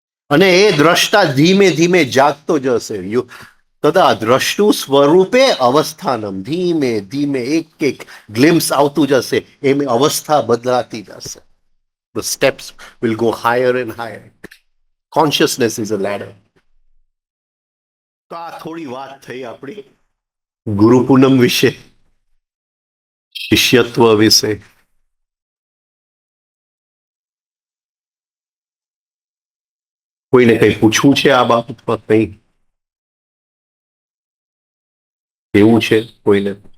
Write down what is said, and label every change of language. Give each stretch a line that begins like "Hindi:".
Gujarati: અને એ દ્રષ્ટા ધીમે ધીમે જાગતો જશે.
Sanskrit: તદા દ્રષ્ટુ સ્વરૂપે અવસ્થાનમ,
Gujarati: ધીમે ધીમે એક એક ગ્લિમ્સ આવતું જશે, એમ અવસ્થા બદલાતી જશે.
English: The steps will go higher and higher. Consciousness is a ladder.
Gujarati: તો આ થોડી વાત થઈ આપણી ગુરુ પૂનમ વિશે, શિષ્યત્વ વિશે. કોઈને કંઈ પૂછવું છે આ બાબતમાં? કંઈ એવું છે કોઈને?